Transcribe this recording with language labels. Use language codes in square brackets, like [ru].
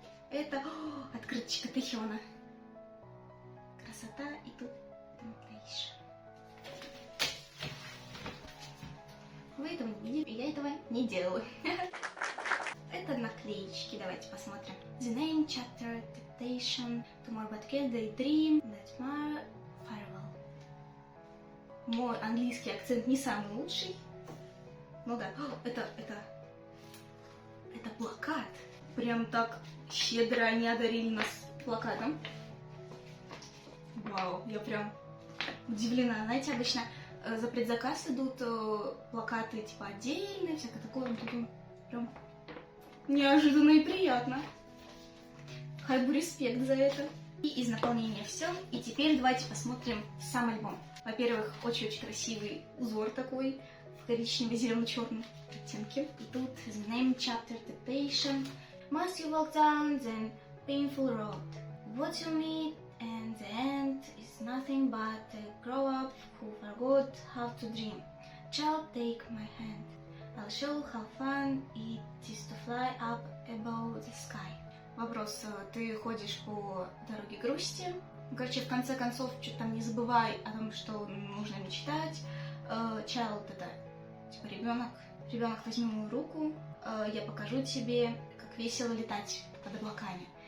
[ru] Это открыточка Тэхёна. Красота, и тут Temptation. Вы этого не видели, я этого не делаю. Это наклеечки, давайте посмотрим. [en] The Name Chapter Temptation, Tomorrow by Together, Daydream, That's My Farewell. [ru] Мой английский акцент не самый лучший. Ну да, это плакат. Прям так щедро они одарили нас плакатом. Вау, я прям удивлена. Знаете, обычно за предзаказ идут плакаты типа отдельные, всякое такое. Тут прям неожиданно и приятно. Хайбу респект за это. И из наполнения все. И теперь давайте посмотрим сам альбом. Во-первых, очень-очень красивый узор такой в коричнево-зелено-черном оттенке. И тут [en] the name chapter dictation. Must you walk down the painful road? What you meet and the end is nothing but a grow up who forgot how to dream. Child, take my hand. I'll show how fun it is to fly up above the sky. [ru] Вопрос, ты ходишь по дороге грусти. Короче, в конце концов, что-то там не забывай о том, что нужно мечтать. Child — это типа ребенок. Ребенок, возьми мою руку, я покажу тебе, как весело летать под облаками.